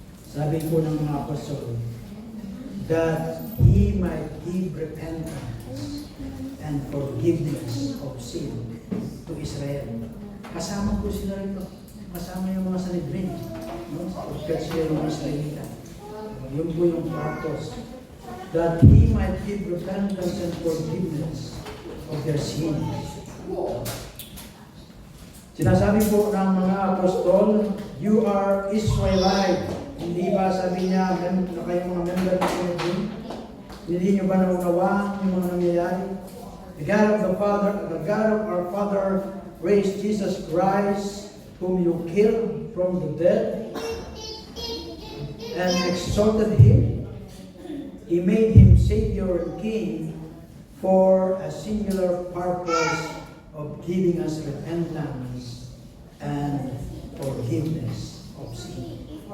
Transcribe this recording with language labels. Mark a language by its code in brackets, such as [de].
[tl] Sabi po ng mga apostol, [en] that He might give repentance and forgiveness of sin to Israel. [tl] Kasama po sila rito. Kasama yung mga Sanhedrin. No? Pagkat sila yung Israelita. Yun po yung purpose. [en] That He might give repentance and forgiveness of their sin. [tl] Sinasabi po ng mga apostol, [en] you are Israelite. [tl] Hindi ba sabi niya na kayong mga member ng Sanhedrin? Hindi niyo ba naunawaan yung mga nangyayari? [en] The God of our Father raised Jesus Christ, whom you killed from the dead. and exalted him. He made him Savior and King for a singular purpose of giving us repentance and forgiveness of sin.